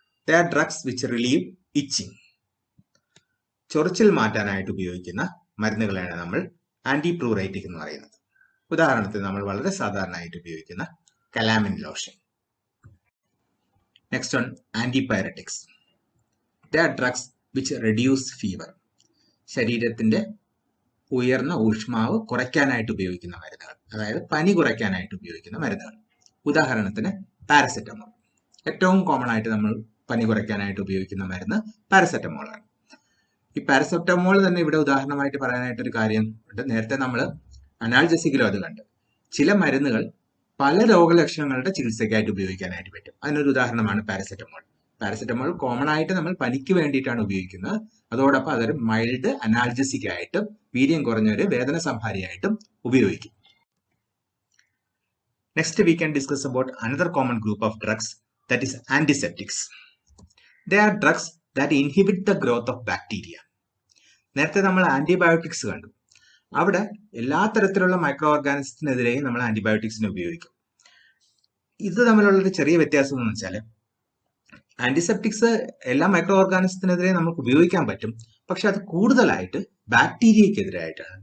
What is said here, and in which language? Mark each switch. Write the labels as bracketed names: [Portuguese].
[English] They are drugs which relieve itching. [Malayalam] ചൊറിച്ചിൽ മാറ്റാനായിട്ട് ഉപയോഗിക്കുന്ന മരുന്നുകളാണ് നമ്മൾ ആന്റിപ്ലൂറൈറ്റിക് എന്ന് പറയുന്നത്. ഉദാഹരണത്തിന് നമ്മൾ വളരെ സാധാരണയായിട്ട് ഉപയോഗിക്കുന്ന calamine lotion. [English] Next one, antipyretics. They are drugs which reduce fever. [Malayalam] ശരീരത്തിന്റെ ഉയർന്ന ഊഷ്മാവ് കുറയ്ക്കാനായിട്ട് ഉപയോഗിക്കുന്ന മരുന്നുകൾ, അതായത് പനി കുറയ്ക്കാനായിട്ട് ഉപയോഗിക്കുന്ന മരുന്നുകൾ. ഉദാഹരണത്തിന് പാരസെറ്റമോൾ. ഏറ്റവും കോമൺ ആയിട്ട് നമ്മൾ പനി കുറയ്ക്കാനായിട്ട് ഉപയോഗിക്കുന്ന മരുന്ന് പാരസെറ്റമോൾ ആണ്. ഈ പാരസെറ്റമോൾ തന്നെ ഇവിടെ ഉദാഹരണമായിട്ട് പറയാനായിട്ടൊരു കാര്യം ഉണ്ട്. നേരത്തെ നമ്മൾ അനാൽജസിക്കിലും അത് കണ്ട്. ചില മരുന്നുകൾ പല രോഗലക്ഷണങ്ങളുടെ ചികിത്സയ്ക്കായിട്ട് ഉപയോഗിക്കാനായിട്ട് പറ്റും. അതിനൊരു ഉദാഹരണമാണ് പാരസെറ്റമോൾ. പാരസെറ്റമോൾ കോമൺ ആയിട്ട് നമ്മൾ പനിക്ക് വേണ്ടിയിട്ടാണ് ഉപയോഗിക്കുന്നത്. അതോടൊപ്പം അതൊരു മൈൽഡ് അനാൽജസിക് ആയിട്ടും വീര്യം കുറഞ്ഞൊരു വേദന സംഹാരിയായിട്ടും ഉപയോഗിക്കും. [English] Next we can discuss about another common group of drugs, that is antiseptics. They are drugs that inhibit the growth of bacteria. [Malayalam] നേരത്തെ നമ്മൾ ആന്റിബയോട്ടിക്സ് കണ്ടു. അവിടെ എല്ലാ തരത്തിലുള്ള മൈക്രോ ഓർഗാനിസത്തിനെതിരെയും നമ്മൾ ആന്റിബയോട്ടിക്സിനെ ഉപയോഗിക്കും. ഇത് തമ്മിലുള്ളൊരു ചെറിയ വ്യത്യാസം എന്ന് വെച്ചാൽ ആന്റിസെപ്റ്റിക്സ് എല്ലാ മൈക്രോ ഓർഗാനിസത്തിനെതിരെ നമുക്ക് ഉപയോഗിക്കാൻ പറ്റും, പക്ഷെ അത് കൂടുതലായിട്ട് ബാക്ടീരിയക്കെതിരായിട്ടാണ്.